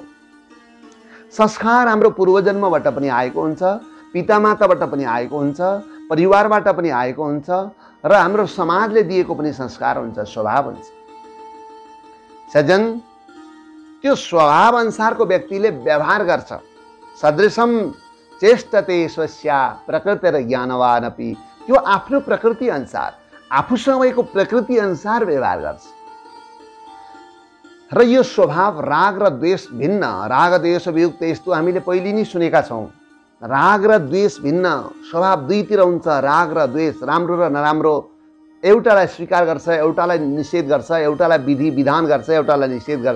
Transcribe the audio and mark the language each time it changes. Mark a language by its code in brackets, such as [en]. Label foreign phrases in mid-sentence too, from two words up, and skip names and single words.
[ne] संस्कार हाम्रो पूर्वजन्मबाट पनि आएको हुन्छ, पितामाताबाट पनि आएको हुन्छ, परिवारबाट पनि आएको हुन्छ, र हाम्रो समाजले दिएको पनि संस्कार हुन्छ, स्वभाव हुन्छ। सज्जन, त्यो स्वभाव अनुसारको व्यक्तिले व्यवहार गर्छ। [sa] सदृशम चेष्टते स्वस्या प्रकृतिर ज्ञानवानपि, [ne] त्यो आफ्नो प्रकृति अनुसार, आफूसँग भएको प्रकृति अनुसार व्यवहार गर्छ। र यो स्वभाव राग र द्वेष भिन्न, राग द्वेष वियुक्त, यस्तो हामीले पहिले नै सुनेका छौँ। राग र द्वेष भिन्न स्वभाव दुईतिर हुन्छ। राग र द्वेष, राम्रो र नराम्रो, एउटालाई स्वीकार गर्छ, एउटालाई निषेध गर्छ, एउटालाई विधि विधान गर्छ, एउटालाई निषेध गर्छ।